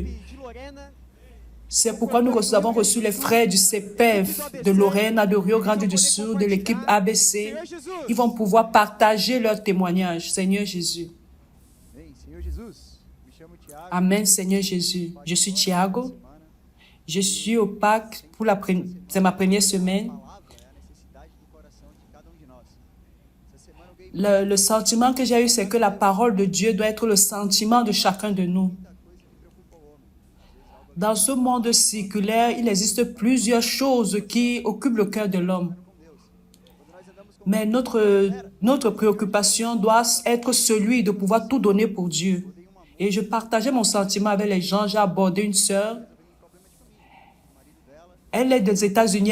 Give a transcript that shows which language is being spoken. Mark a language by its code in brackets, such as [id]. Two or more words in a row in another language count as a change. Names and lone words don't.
[fr] C'est pourquoi nous avons reçu les frères du CPF, de Lorena, de Rio Grande do Sul, de l'équipe ABC. Ils vont pouvoir partager leurs témoignages. Seigneur Jésus. [pt] Bem, Senhor Jesus, me chamo Tiago. [fr] Amen, Seigneur Jésus. Je suis Thiago. Je suis au PAC c'est ma première semaine. [pt] A palavra é a necessidade do coração de cada de nós. Essa semana eu ganhei [fr] Le sentiment que j'ai eu, c'est que la parole de Dieu doit être le sentiment de chacun de nous. [pt] muita coisa que preocupa o homem. [fr] Dans ce monde circulaire, il existe plusieurs choses qui occupent le cœur de l'homme. Mais notre préoccupation doit être celui de pouvoir tout donner pour Dieu. Et je partageais mon sentiment avec les gens. J'ai abordé une sœur. Elle est des États-Unis.